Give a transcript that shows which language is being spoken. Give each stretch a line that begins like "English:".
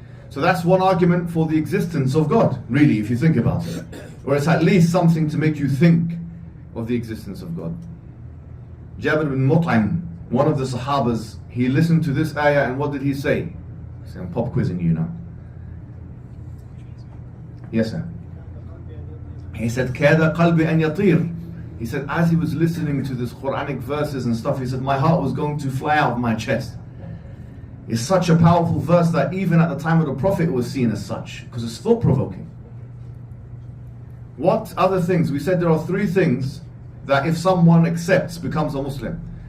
English: So that's one argument for the existence of God, really, if you think about it. Or it's at least something to make you think of the existence of God. Jabir bin Mut'im, one of the Sahabas, he listened to this ayah and what did he say? See, I'm pop quizzing you now. Yes, sir. He said,
Arabic: كَادَ قَلْبِ أَنْ يَطِيرُ.
English: He said, as he was listening to this Qur'anic verses and stuff, he said, my heart was going to fly out of my chest. It's such a powerful verse that even at the time of the Prophet it was seen as such, because it's thought-provoking. What other things? We said there are three things that if someone accepts, becomes a Muslim.